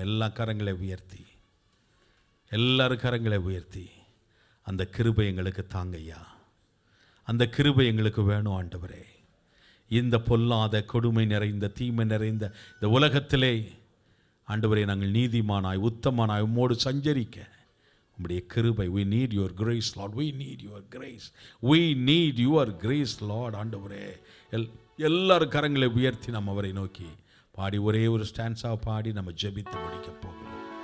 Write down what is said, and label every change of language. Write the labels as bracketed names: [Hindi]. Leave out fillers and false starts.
[Tamil] எல்லா கரங்களை உயர்த்தி, எல்லாரும் கரங்களை உயர்த்தி, அந்த கிருபை எங்களுக்கு தாங்கய்யா. அந்த கிருபை எங்களுக்கு வேணும் ஆண்டவரே. இந்த பொல்லாத கொடுமை நிறைந்த தீமை நிறைந்த இந்த உலகத்திலே ஆண்டவரே, நாங்கள் நீதிமானாய் உத்தமனாய் உம்மோடு சஞ்சரிக்க உம்முடைய கிருபை. [English] we need your grace Lord, we need your grace, we need your grace Lord. [Tamil] ஆண்டவரே, எல்லாரும் கரங்களை உயர்த்தி நம்ம அவரை நோக்கி பாடி ஒரே ஒரு ஸ்டான்ஸா பாடி நம்ம ஜெபித்து முடிக்க போகிறோம்.